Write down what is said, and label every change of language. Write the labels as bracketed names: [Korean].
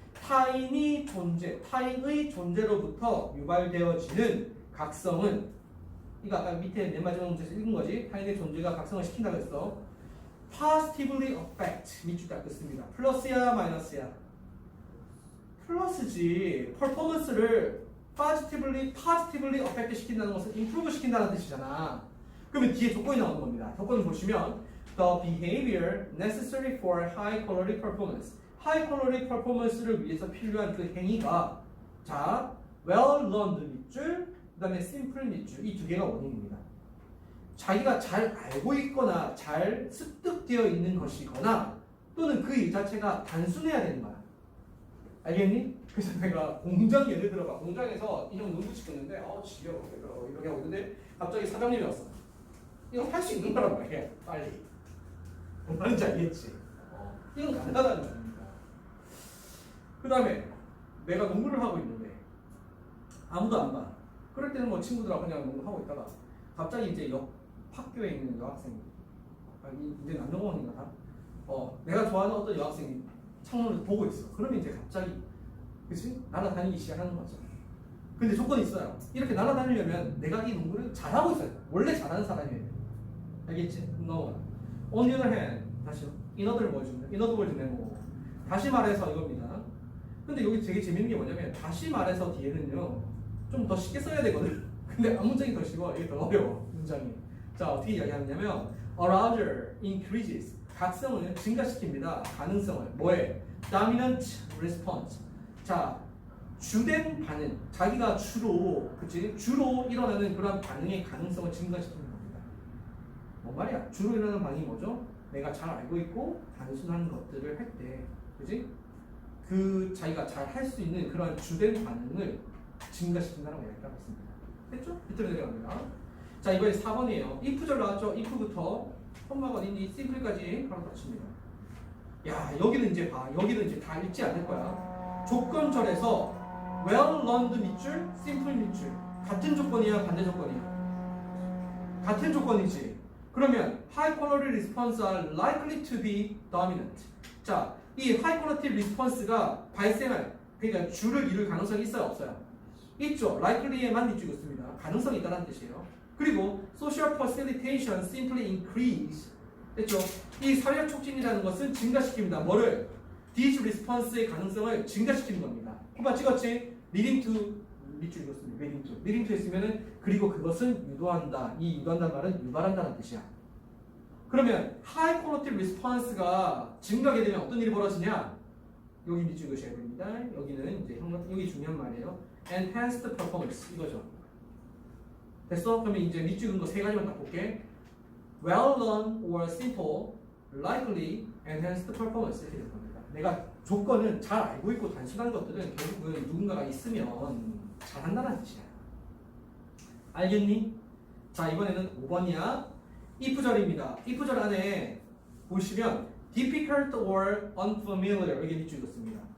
[Korean] 타인의 존재로부터 유발되어지는 각성은, 이거 아까 밑에 맨 마지막 문제에서 읽은 거지. 타인의 존재가 각성을 시킨다고 했어. positively affect 밑줄 딱 긋습니다. 플러스야 마이너스야? 플러스지. 퍼포먼스를 positively affect 시킨다는 것은 improve 시킨다는 뜻이잖아. 그러면 뒤에 조건이 나오는 겁니다. 조건을 보시면 [English] the behavior necessary for high quality performance. [Korean] high quality performance를 위해서 필요한 그 행위가 자 well learned 밑줄 그 다음에 simple 밑줄 이 두 개가 원인입니다. 자기가 잘 알고 있거나 잘 습득되어 있는 것이거나 또는 그 일 자체가 단순해야 되는 거야. 알겠니? 그래서 내가 공장 예를 들어봐. 공장에서 인형 눈 붙이고 있는데 지겨워 이렇게 하고 있는데 갑자기 사장님이 왔어. 이거 할 수 있는 거란 말이야. 빨리. 뭔 말인지 알겠지? 이건 간단한 말입니다. 그 다음에 내가 농구를 하고 있는데 아무도 안 봐. 그럴 때는 뭐 친구들하고 그냥 농구하고 있다가 갑자기 이제 옆 학교에 있는 여학생이 이제 남녀공원인가 다? 내가 좋아하는 어떤 여학생이 창문을 보고 있어. 그러면 이제 갑자기 그치? 날아다니기 시작하는 거죠. 근데 조건이 있어요. 이렇게 날아다니려면 내가 이 농구를 잘하고 있어야 돼. 원래 잘하는 사람이에요. 알겠지? No. [English] On the other hand, 다시 in other words 메모. [Korean] 다시 말해서 이겁니다. 근데 여기 되게 재밌는 게 뭐냐면 다시 말해서 뒤에는요 좀 더 쉽게 써야 되거든. 근데 앞문장이 더 쉬워. 이게 더 어려워. 문장이. 자 어떻게 이야기하냐면 [English] arousal increases [Korean] 각성을 증가시킵니다. 가능성을 뭐에? dominant response. 자 주된 반응. 자기가 주로 일어나는 그런 반응의 가능성을 증가시키는 겁니다. 뭔 말이야? 주로 일어나는 반응이 뭐죠? 내가 잘 알고 있고 단순한 것들을 할 때, 그지? 그 자기가 잘 할 수 있는 그런 주된 반응을 증가시킨다라고 이야기하고 있습니다. 됐죠? 밑으로 내려갑니다. 자 이번에 4번이에요. if절 나왔죠? if부터 콤마가 어딨니? simple까지 바로 닫힙니다. 야 여기는 이제 봐. 여기는 이제 다 읽지 않을 거야. 조건절에서 well learned 밑줄, simple 밑줄 같은 조건이야 반대 조건이야? 같은 조건이지. [English] 그러면 high quality response are likely to be dominant. [Korean] 자, 이 high quality response가 발생할 그러니까 주를 이룰 가능성이 있어요 없어요? 있죠. likely에만 밑줄 긋습니다. 가능성이 있다는 뜻이에요. [English] 그리고 social facilitation simply increase [Korean] 됐죠? 이 사회적 촉진이라는 것은 증가시킵니다. 뭐를? these response의 가능성을 증가시키는 겁니다. 코바 찍었지? leading to 밑줄 읽었습니다. leading to 했으면은 그리고 그것은 유도한다. 이 유도한다는 말은 유발한다는 뜻이야. 그러면 high quality response가 증가하게 되면 어떤 일이 벌어지냐? 여기 밑줄 읽으셔야 됩니다. 여기는 이제 여기 중요한 말이에요. [English] enhanced performance [Korean] 이거죠. 됐어? 그러면 이제 밑줄 읽은 거 세 가지만 딱 볼게. [English] well done or simple, likely, enhanced performance [Korean] 이렇게 될 겁니다. 내가 조건은 잘 알고 있고 단순한 것들은 결국은 누군가가 있으면 잘한다는 뜻이야. 알겠니? 자 이번에는 5번이야. if절입니다. if절 안에 보시면 difficult or unfamiliar 이렇게 밑줄 긋습니다.